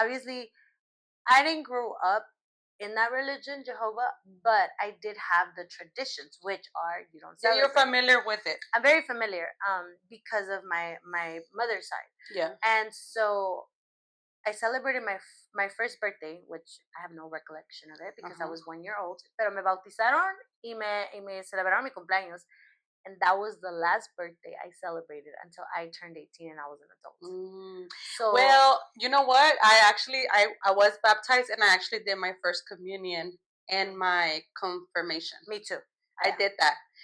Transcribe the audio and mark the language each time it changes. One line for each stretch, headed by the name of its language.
English: obviously I didn't grow up in that religion, Jehovah, but I did have the traditions, which are you don't Yeah, celebrate. you're familiar with it. I'm very familiar, because of my mother's side. Yeah. And so I celebrated my first birthday, which I have no recollection of it because I was 1 year old.
Spanish: Pero me bautizaron y me celebraron mi cumpleaños.
English: And that was the last birthday I celebrated until I turned 18 and I was an adult. So, well, you know what? I was baptized and I actually did my first communion and my confirmation. Me too. I did that.